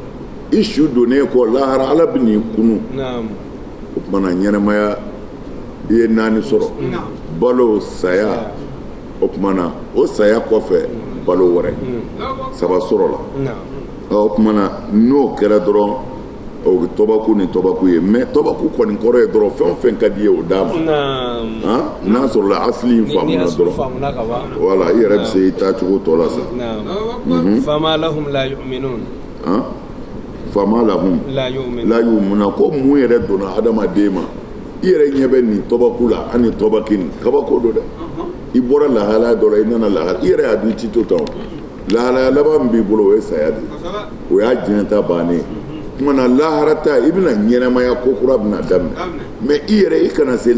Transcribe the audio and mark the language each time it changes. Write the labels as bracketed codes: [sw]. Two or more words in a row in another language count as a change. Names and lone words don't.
[bm] i su donnen kɔ lahara ala bɛ n'i kunu o tumana ɲɛnɛmaya i ye 4 sɔrɔ balo saya o tumana o saya kɔfɛ balo wɛrɛ 3 sɔrɔ la o tumana n'o kɛra dɔrɔn o bɛ tɔbaku ni tɔbaku ye mais tɔbaku kɔni kɔrɔ ye dɔrɔn fɛn o fɛn ka di ye o d'a ma n'a sɔrɔ la asili in faamuna dɔrɔn voilà i yɛrɛ bɛ se i taacogo tɔ la sa [ar] فما لهم لا يؤمنون فما لهم لا يؤمنون [bm] ko mun yɛrɛ donna adamaden ma i yɛrɛ ɲɛ bɛ nin tɔbaku la ani tɔbakini kabako do dɛ i bɔra lahalaya dɔ la i nana lahalaya i yɛrɛ y'a dun i ti to tan lahalaya laban min b'i bolo o ye saya de o y'a diɲɛ ta bannen kumana lahara ta i bɛna ɲɛnɛmaya ko kura bɛna daminɛ mais i yɛrɛ i kana se